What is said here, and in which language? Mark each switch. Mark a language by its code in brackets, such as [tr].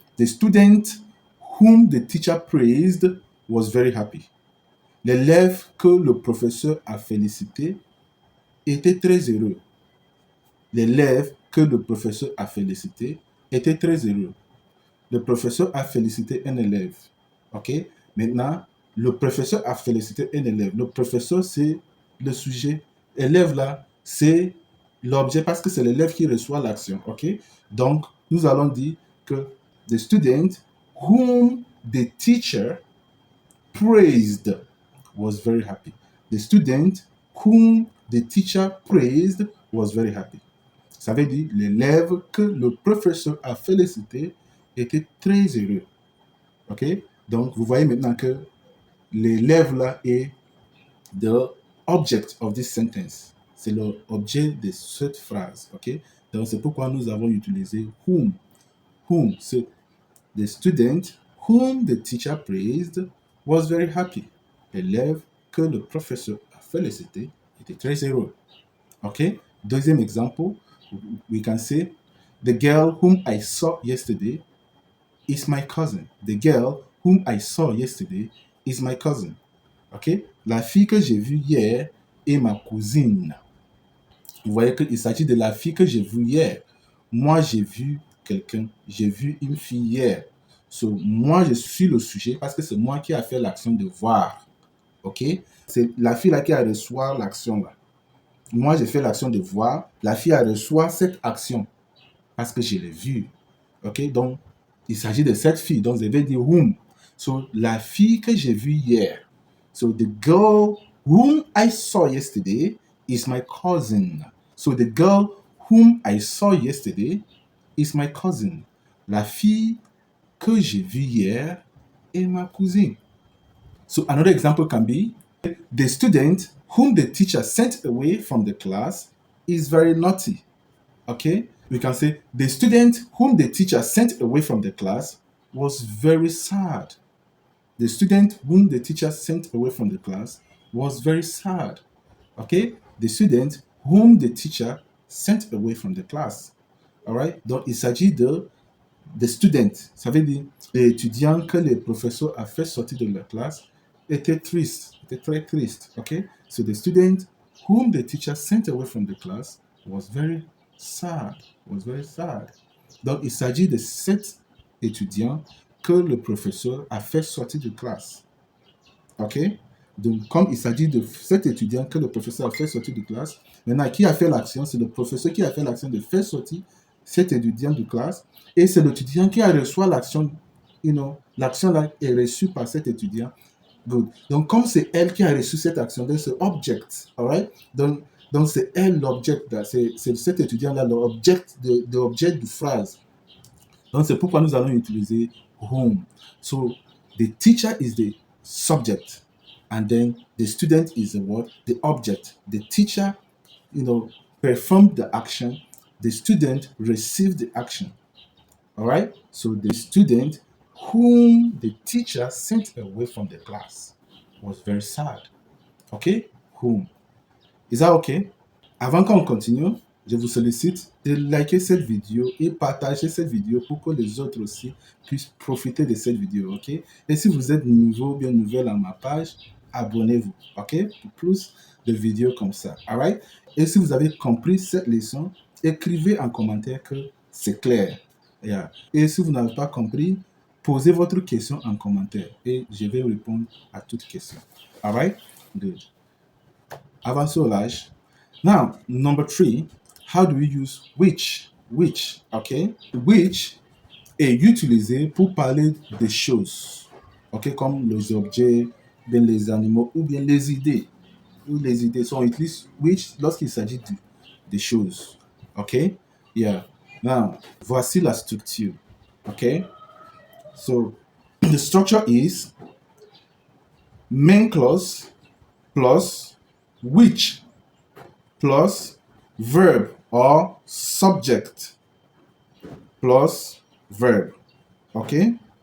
[en] The student whom the teacher praised was very happy. [fr] L'élève que le professeur a félicité était très heureux. L'élève que le professeur a félicité était très heureux. Le professeur a félicité un élève. OK? Maintenant, le professeur a félicité un élève. Le professeur, c'est le sujet. Élève, là, c'est l'objet parce que c'est l'élève qui reçoit l'action. OK? Donc, nous allons dire que [en] the student whom the teacher praised was very happy. The student whom the teacher praised was very happy. [fr] Ça veut dire l'élève que le professeur a félicité était très heureux. OK? Donc, vous voyez maintenant que l'élève là est [en] the object of this sentence. [fr] C'est l'objet de cette phrase. OK? Donc, c'est pourquoi nous avons utilisé whom. [en] Whom. So, the student whom the teacher praised was very happy. [fr] L'élève que le professeur a félicité était très heureux. [en] OK? [fr] Deuxième exemple, [en] we can say, the girl whom I saw yesterday is my cousin. The girl whom I saw yesterday is my cousin. OK? [fr] La fille que j'ai vue hier est ma cousine. Vous voyez qu'il s'agit de la fille que j'ai vue hier. Moi, j'ai vu quelqu'un, j'ai vu une fille hier. So, moi, je suis le sujet parce que c'est moi qui a fait l'action de voir. OK? C'est la fille là qui a reçu l'action là. Moi, j'ai fait l'action de voir. La fille a reçu cette action parce que je l'ai vue. OK? Donc, il s'agit de cette fille. Donc, je vais dire whom. So, la fille que j'ai vue hier. [en] So, the girl whom I saw yesterday is my cousin. So, the girl whom I saw yesterday is my cousin. [fr] La fille que j'ai vue hier est ma cousine. [en] So, another example can be, the student whom the teacher sent away from the class is very naughty. Okay? We can say, the student whom the teacher sent away from the class was very sad. The student whom the teacher sent away from the class was very sad. Okay? The student whom the teacher sent away from the class. Alright? [fr] Donc, il s'agit de [en] the student. [fr] Ça veut dire l'étudiant que le professeur a fait sortir de la classe était triste, était très triste. [en] Okay? So the student whom the teacher sent away from the class was very sad. Was very sad. [fr] Donc, il s'agit de cet étudiant que le professeur a fait sortir de classe. OK? Donc, comme il s'agit de cet étudiant que le professeur a fait sortir de classe, maintenant, qui a fait l'action? C'est le professeur qui a fait l'action de faire sortir cet étudiant de classe, et c'est l'étudiant qui a reçu l'action, l'action là est reçue par cet étudiant. Good. Donc, comme c'est elle qui a reçu cette action, donc c'est object, alright? Donc c'est elle l'object, c'est cet étudiant-là l'objet de phrase. Donc, c'est pourquoi nous allons utiliser whom. [en] So, the teacher is the subject, and then the student is the what? The object. The teacher, performed the action. The student received the action. All right? So, the student whom the teacher sent away from the class was very sad. Okay? Whom. Is that okay? [fr] Avant qu'on continue, je vous sollicite de liker cette vidéo et partager cette vidéo pour que les autres aussi puissent profiter de cette vidéo, ok? Et si vous êtes nouveau ou bien nouvelle à ma page, abonnez-vous, ok? Pour plus de vidéos comme ça, alright? Et si vous avez compris cette leçon, écrivez en commentaire que c'est clair. Yeah. Et si vous n'avez pas compris, posez votre question en commentaire et je vais répondre à toutes questions. [en] Alright? Good. Avançons. Now, number 3, how do we use which? Which, ok? [fr] Which est utilisé pour parler des choses, ok? Comme les objets, bien les animaux ou bien les idées. Ou les idées sont utilisées which lorsqu'il s'agit des choses, ok? Yeah. Now, voici la structure, ok? [en] So, the structure is main clause plus which plus verb or subject plus verb. Okay?